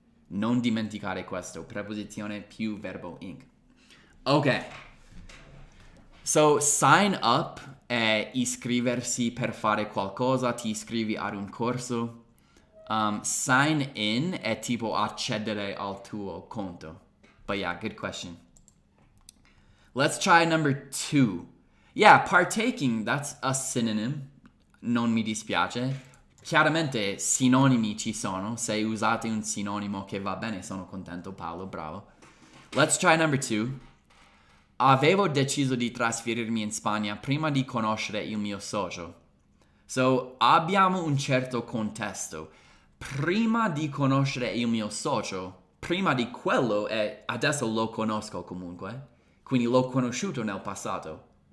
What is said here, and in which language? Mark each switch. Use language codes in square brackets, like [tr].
[it] Non dimenticare questo. Preposizione più verbo ing. Ok. So, sign up è iscriversi per fare qualcosa. Ti iscrivi ad un corso. Sign in è tipo accedere al tuo conto. [en] But yeah, good question. Let's try number 2. Yeah, partaking, that's a synonym. [it] Non mi dispiace. Chiaramente sinonimi ci sono. Se usate un sinonimo che va bene, sono contento, Paolo, bravo. [en] Let's try number 2. [it] Avevo deciso di trasferirmi in Spagna prima di conoscere il mio socio. So, abbiamo un certo contesto. Prima di conoscere il mio socio, prima di quello adesso lo conosco comunque, quindi l'ho conosciuto nel passato.